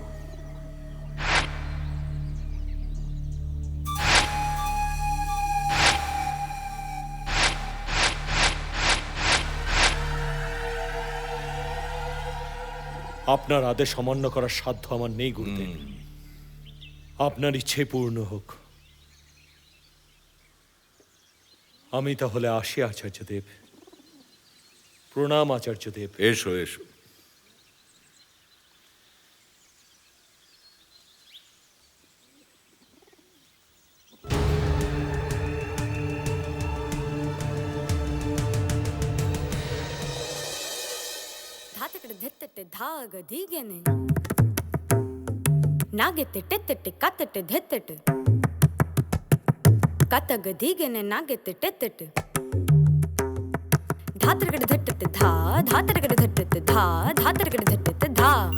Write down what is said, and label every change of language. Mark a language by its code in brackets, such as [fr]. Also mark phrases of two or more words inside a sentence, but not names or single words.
[bn] আপনার আদেশ অমান্য করার সাধ্য আমার নেই গুরুদেব। আপনার ইচ্ছে পূর্ণ হোক। আমি তাহলে আসি আচার্যদেব। প্রণাম আচার্যদেব। এসো এসো। ಧಾತಕಡೆ ಧೆತ್ತಟ್ಟೆ ಧಾಗ ದೀಗೆನೆ ನಾಗೆತ್ತೆ ಟೆತ್ತಟ್ಟೆ ಕತ್ತಟ್ಟೆ ಧೆತ್ತಟ್ಟೆ ಕತ್ತಗ ದೀಗೆನೆ ನಾಗೆತ್ತೆ ಟೆತ್ತಟ್ಟೆ ಧಾತರಗಡೆ ಧೆಟ್ಟಟ್ಟೆ ಧಾ ಧಾತರಗಡೆ ಧೆಟ್ಟಟ್ಟೆ ಧಾ ಧಾತರಗಡೆ ಧೆಟ್ಟಟ್ಟೆ ಧಾ